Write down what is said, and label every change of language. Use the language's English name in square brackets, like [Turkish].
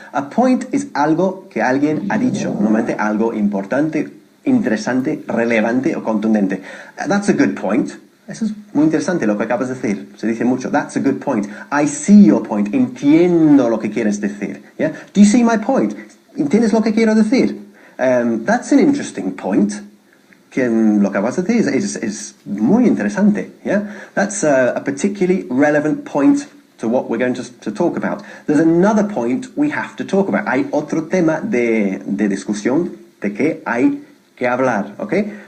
[Spanish] A point es algo que alguien ha dicho, normalmente algo importante, interesante, relevante o contundente. [English] That's a good point. [Spanish] Eso es muy interesante lo que acabas de decir. Se dice mucho. [English] That's a good point. I see your point. [Spanish] Entiendo lo que quieres decir. [English] Yeah? Do you see my point? [Spanish] ¿Entiendes lo que quiero decir? [English] That's an interesting point. [Spanish] Que lo que acabas de decir es muy interesante. [English] Yeah? That's a particularly relevant point to to what we're going to talk about. There's another point we have to talk about. [Spanish] Hay otro tema de discusión de que hay que hablar, okay?